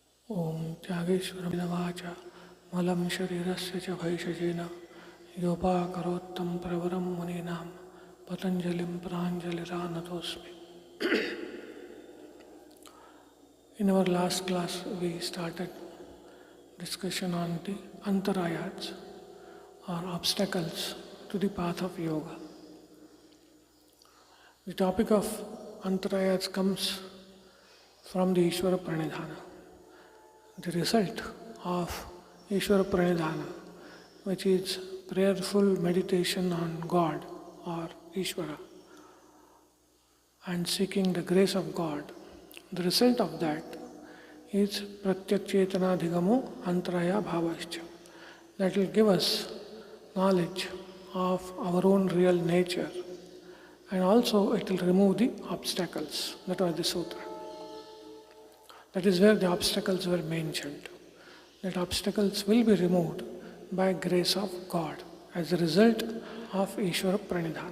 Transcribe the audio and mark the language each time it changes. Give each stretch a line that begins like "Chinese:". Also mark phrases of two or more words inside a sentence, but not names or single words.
Sanskrit: ओम त्यागेश्वरमिदवाच मलं शरीरस्य च भैषजेन योपाकरोत्तं प्रवरं मुनीनां Patanjalim प्राञ्जलिरानतोऽस्मि.
English: In our last class, we started discussion on the antarayats or obstacles to the path of yoga. The topic of antarayats comes from the
Sanskrit: ईश्वर प्रणिधान.
English: The result of
Sanskrit: ईश्वर प्रणिधान,
English: which is prayerful meditation on God or Ishvara and seeking the grace of God, the result of that is
Sanskrit: प्रत्यक्चेतनाधिगमो अन्तराय भावश्च.
English: That will give us knowledge of our own real nature, and also it will remove the obstacles. That was the sutra. That is where the obstacles were mentioned. That obstacles will be removed by grace of God as a result of
Sanskrit: ईश्वर प्रणिधान.